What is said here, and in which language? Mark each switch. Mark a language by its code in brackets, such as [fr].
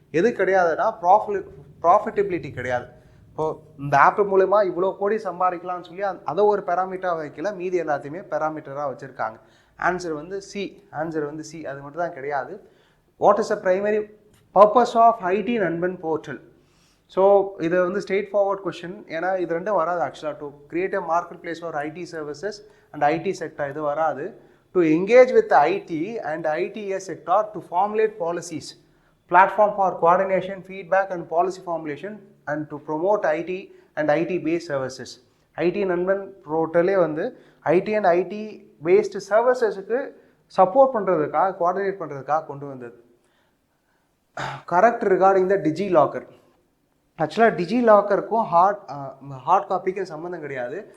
[ta] எது கிடையாதுன்னா ப்ராஃபிட்டபிலிட்டி கிடையாது. இப்போது இந்த ஆப் மூலமா இவ்வளோ கோடி சம்பாதிக்கலாம்னு சொல்லி அதை ஒரு பேராமீட்டராக வைக்கல, மீதி எல்லாத்தையுமே பேராமீட்டராக வச்சுருக்காங்க. ஆன்சர் வந்து சி. ஆன்சர் வந்து சி, அது மட்டும் தான் கிடையாது. [en] What is the primary purpose of IT Nanban portal? [ta] ஸோ இது வந்து ஸ்ட்ரெயிட் ஃபார்வர்ட் கொஷின். ஏன்னா இது ரெண்டும் வராது ஆக்சுவலாக. [en] to create a market place for IT services and IT sector, [ta] இது வராது. [en] To engage with IT and ITS sector to formulate policies, platform for coordination, feedback and policy formulation, and to promote IT and IT based services. [ta] IT நண்பன் போர்ட்டலே வந்து IT and IT based servicesக்கு support பண்ணுறதுக்காக, coordinate பண்ணுறதுக்காக கொண்டு வந்தது. [en] Correct regarding the DigiLocker. [ta] ஆக்சுவலாக டிஜி லாக்கருக்கும் heart காப்பிக்கும் சம்மந்தம் கிடையாது.